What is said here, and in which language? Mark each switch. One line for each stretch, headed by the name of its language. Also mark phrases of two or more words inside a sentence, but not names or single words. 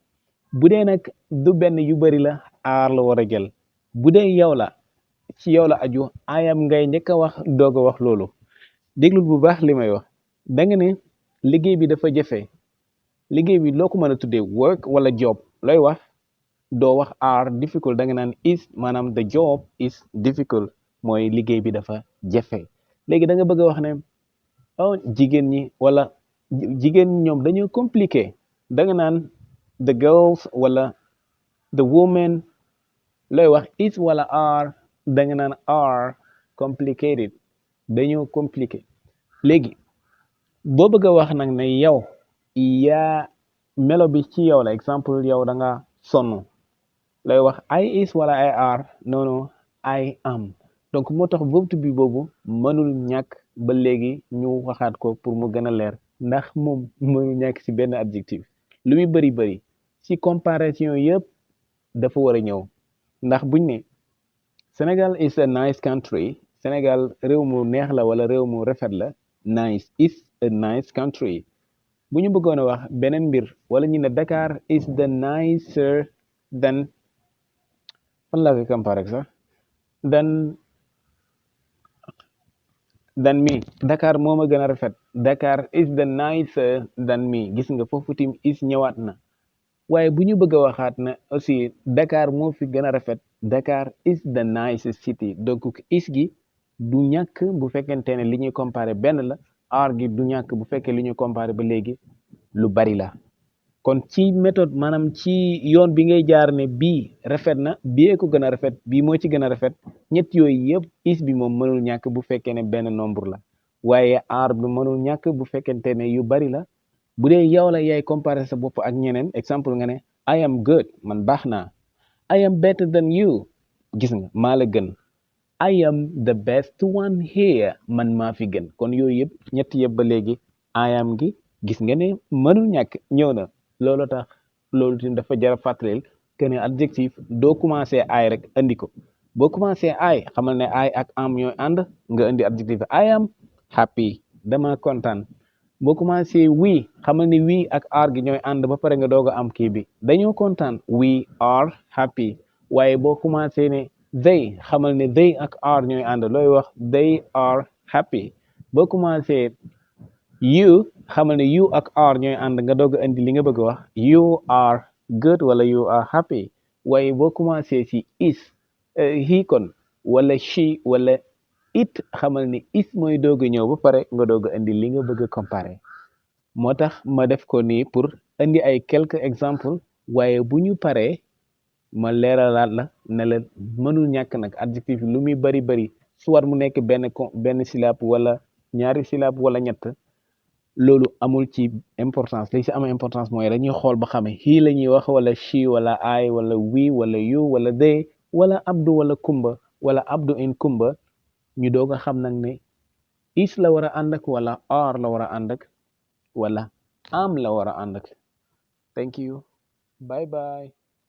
Wolof: bu dee nag du benn yu bari la are la war a jël. bu dee yow la ci yow la aju
English: I am
Wolof: ngay njëkk a wax doog a wax loolu. déglul bu baax li may wax. da nga ne liggéey bi dafa jafe. liggéey bi loo ko mën a tuddee work wala job looy wax doo wax
English: are difficult,
Wolof: da nga naan is maanaam
English: the job is difficult
Wolof: mooy liggéey bi dafa jafe. léegi da nga bëgg a wax ne jigéen ñi wala jigéen ñi ñoom dañoo compliqué, da nga naan
English: the girls
Wolof: wala
English: the women.
Wolof: looy wax is wala are, da nga naan
English: are complicated,
Wolof: dañoo compliqué. léegi boo bëgg a wax nag ne yow yaa melo bi ci yow la. exemple yow da nga sonn, lay wax
English: I is
Wolof: wala
English: I are. non I am.
Wolof: donc moo tax verbe
English: to be
Wolof: boobu mënul ñàkk ba léegi ñu waxaat ko pour mu gën a leer ndax moom mënul ñàkk ci benn adjectif. lu muy bari ci comparaison yëpp dafa war a ñëw. ndax buñ ne
English: Sénégal is a nice country,
Wolof: Sénégal réew mu neex la wala réew mu rafet la.
English: Nice is a nice country.
Wolof: bu ñu bëggoon a wax beneen mbir wala ñu ne Dakar
English: is the nicer than,
Wolof: fan laa koy comparé sax,
English: than me.
Wolof: Dakar moo ma gën a rafet.
English: Dakar is the nicer than me.
Wolof: gis nga foofu tim is ñëwaat na. waaye bu ñu bëgg a waxaat na aussi Dakar moo fi gën a rafet.
English: Dakar is the nicest city.
Wolof: donc is gi du ñàkk bu fekkente ne li ñuy comparé benn la. are gi du ñàkk bu fekkee li ñuy comparé ba léegi lu bari la. kon ci méthode maanaam ci yoon bi ngay jaar ne bii rafet na bii ko gën a rafet bii moo ci gën a rafet. ñett yooyu yëpp is bi moom mënul ñàkk bu fekkee ne benn nombre la. waaye are bi mënul ñàkk bu fekkente ne yu bari la. bu dee yow la yaay comparé sa bopp ak ñeneen. exemple nga ne
English: I am good,
Wolof: man baax naa.
English: I am better than you,
Wolof: gis nga maa la gën.
English: I am the best one here,
Wolof: man maa fi gën. kon yooyu yëpp ñett yëpp ba léegi
English: I am
Wolof: gi gis nga ne mënul ñàkk ñëw na. loolu tax loolu tamit dafa jar a fàttalil que ne adjectif doo commencé ay rek andi ko. boo commencé ay xamal ne ay ak am ñooy ànd nga indi adjectif.
English: I am happy,
Wolof: dama kontaan. boo commencé we xamal ne we ak are gi ñooy ànd ba pare nga doog a am kii bi dañoo kontaan.
English: We are happy.
Wolof: waaye boo commencé ne they xamal ne they ak are ñooy ànd looy wax
English: they are happy.
Wolof: boo commencé you xamal ne you ak are ñooy ànd nga doog a indi li nga bëgg a wax
English: you are good
Wolof: wala
English: you are happy.
Wolof: waaye boo commencé ci is he kon wala she wala it xamal ni is mooy doog a ñëw ba pare nga doog a indi li nga bëgg a comparer. moo tax ma def ko nii pour indi ay
French: quelques exemples
Wolof: waaye bu ñu paree ma leeralaat la ne la mënul ñàkk nag adjectif lu muy bari soit mu nekk benn syllabe wala ñaari syllabe wala ñett. loolu amul ci importance. li ci am importance mooy dañuy xool ba xame he la ñuy wax wala she wala I wala we wala you wala they wala Abdou wala Kumba wala Abdou in Kumba. ñu doog a xam nag ne is la war a ànd ak wala are la war a ànd ak wala am la war a ànd ak.
English: Thank you. Bye bye.